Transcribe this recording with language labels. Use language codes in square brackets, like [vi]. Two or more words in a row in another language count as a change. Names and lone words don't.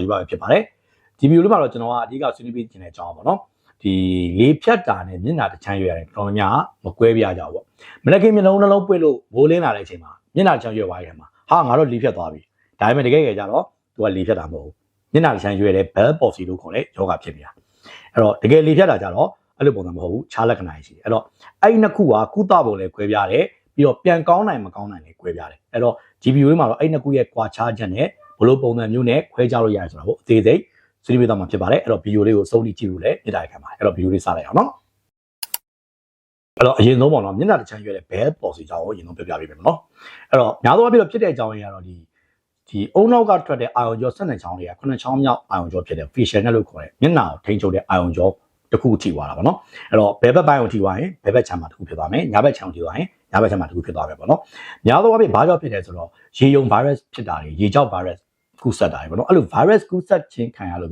[my] ယူပါပဲဖြစ်ပါတယ်ဒီဗီဒီယိုလေးမှာတော့ကျွန်တော်ကအဓိကဆွေးနွေးပေးခြင်းတဲ့အကြောင်းပါနော်ဒီလေဖြတ်တာနဲ့မျက်နှာတစ်ချမ်းရွက်ရတယ်တော်တော်များမကွဲပြားကြဘူးပေါ့ မနေ့ကမျက်လုံးနှလုံးပွေ့လို့မိုးလင်းလာတဲ့အချိန်မှာမျက်နှာတစ်ချမ်းရွက်သွားရင်မှာဟာငါတို့လေဖြတ်သွားပြီဒါပေမဲ့တကယ်ကြတော့သူကလေဖြတ်တာမဟုတ်ဘူးမျက်နှာတစ်ချမ်းရွက်တဲ့ [en] bell palsy [my] လို့ခေါ်တဲ့ယောဂဖြစ်နေတာအဲ့တော့တကယ်လေဖြတ်တာကြတော့အဲ့လိုပုံစံမဟုတ်ဘူးခြားလက္ခဏာရှိတယ်အဲ့တော့အဲ့ဒီနှစ်ခုကကုသပုံလည်းကွဲပြားတယ်ပြီးတော့ပြန်ကောင်းနိုင်မကောင်းနိုင်လည်းကွဲပြားတယ်အဲ့တော့ GPU လေးမှာတော့အဲ့နှစ်ခုရဲ့ကွာခြားချက်နဲ့ဘလို့ပုံစံမျိုးနဲ့ခွဲခြား လို့ရတယ်ဆိုတာပေါ့အသေးစိတ်ဆွေးနွေးသွားမှာဖြစ်ပါတယ်အဲ့တော့ဗီဒီယိုလေးကိုစုံကြည့်လို့လည်းမြင်တာခံပါတယ်အဲ့တော့ဗီဒီယိုလေးစလိုက်အောင်နော်အဲ့တော့အရင်ဆုံးပေါ့နော်မျက်နှာတစ်ချမ်းရွက်တဲ့ [en] bell palsy [my] ကြောင့်အရင်ဆုံးပြပြပေးမယ်နော်အဲ့တော့များသောအားဖြင့်ဖြစ်တဲ့အကြောင်းရင်းကတော့ဒီအုံနောက်ကထွက်တဲ့အာရုံကြော12ချောင်းတွေက9ချောင်းမြောက်အာရုံကြောဖြစ်တဲ့ facial နဲ့လို့ခေါ်တဲ့မျက်နှာကိုထိန်းချုပ်တဲ့အာရုံကြောတစ်ခုထိသွားတာပေါ့နော်အဲ့တော့ဘယ်ဘက်ပိုင်းကိုထိသွားရင်ဘယ်ဘက်ခြမ်းမှာတစ်ခုဖြစ်သွားမယ်ညာဘက်ခြမ်းကိုထိသွားရင်ညာဘက်ခြမ်းမှာတစ်ခုဖြစ်သွားမယ်ပေါ့နော်များသောအားဖြင့်ဘာကြောင့်ဖြစ်လဲဆိုတော့ရေယုံ virus ဖြစ်တာတွေရေကြောက် virus ကူးစက်တာတွေပေါ့နော်အဲ့လို virus ကူးစက်ခြင်းခံရလို့